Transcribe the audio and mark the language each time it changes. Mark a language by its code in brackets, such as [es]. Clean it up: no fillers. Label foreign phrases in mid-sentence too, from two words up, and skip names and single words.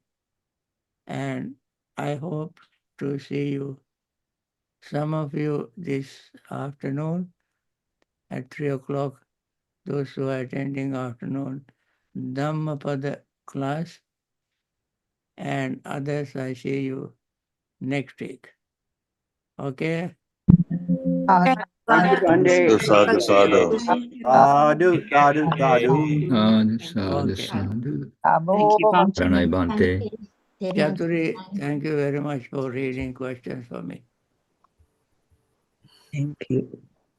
[en] And I hope to see you, some of you, this afternoon at 3 o'clock, those who are attending afternoon Dhammapada class, and others I see you next week. Okay? Thank you, Bhante. [pi] Sadhu, sadhu. Sadhu, sadhu, sadhu. Sadhu, sadhu, [en] Okay. sadhu. Thank you, Bhante. [pi] Pranay Bhante. [en] Chaturi, thank you very much for reading questions for me. Thank you.